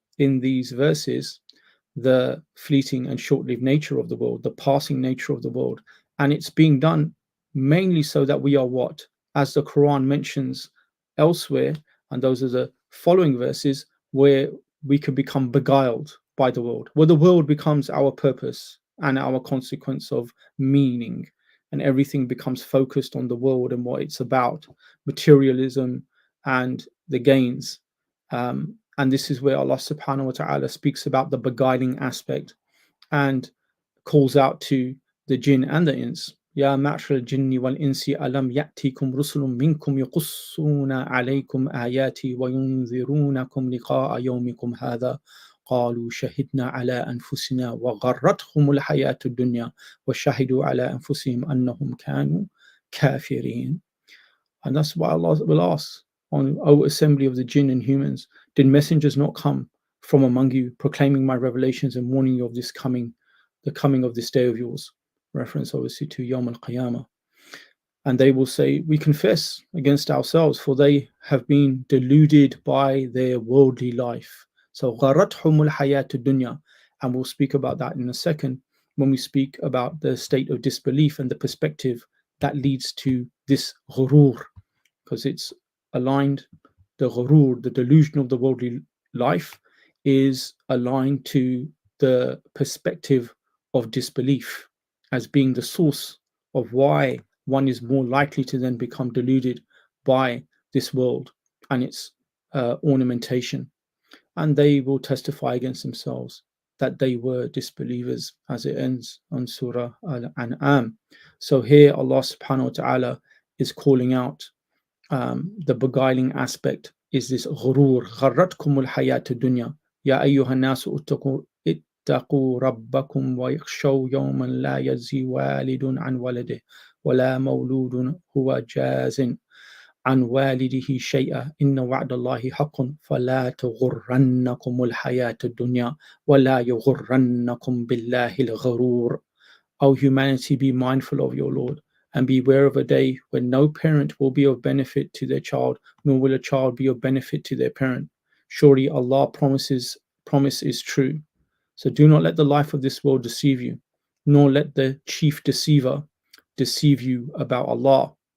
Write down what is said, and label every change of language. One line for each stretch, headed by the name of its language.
English: in these verses the fleeting and short-lived nature of the world, the passing nature of the world, and it's being done mainly so that we are what, as the Quran mentions elsewhere, and those are the following verses, where we can become beguiled by the world, where the world becomes our purpose and our consequence of meaning, and everything becomes focused on the world and what it's about, materialism and the gains. And this is where Allah subhanahu wa ta'ala speaks about the beguiling aspect and calls out to the jinn and the ins.
Arabic: يا معشر الجن والإنس ألم يأتيكم رسل منكم يقصون عليكم آياتي وينذرونكم لقاء يومكم هذا قالوا شهدنا على أنفسنا وغرتهم الحياة الدنيا وشهدوا على أنفسهم أنهم كانوا كافرين.
English: And that's why Allah will ask, on O assembly of the jinn and humans, did messengers not come from among you, proclaiming my revelations and warning you of this coming, the coming of this day of yours? Reference obviously to Yawm al-Qiyamah. And they will say, we confess against ourselves, for they have been deluded by their worldly life.
Arabic: So غَرَتْهُمُ الْحَيَاةُ الدُّنْيَا.
English: And we'll speak about that in a second when we speak about the state of disbelief and the perspective that leads to this ghurur, because it's aligned, the ghurur, the delusion of the worldly life, is aligned to the perspective of disbelief as being the source of why one is more likely to then become deluded by this world and its ornamentation. And they will testify against themselves that they were disbelievers, as it ends on Surah Al-An'am. So here Allah subhanahu wa ta'ala is calling out the beguiling aspect is this
Arabic: غرور غرتكم الحياة الدنيا يا أيها الناس اتقوا ربكم ويخشوا يوما لا يجزي والد عن ولده ولا مولود هو جاز عن والده شيئا إن وعد الله حق فلا تغرنكم الحياة الدنيا ولا يغرنكم بالله الغرور.
English: O humanity, be mindful of your Lord, and beware of a day when no parent will be of benefit to their child, nor will a child be of benefit to their parent. Surely Allah promise is true. So do not let the life of this world deceive you, nor let the chief deceiver deceive you about Allah.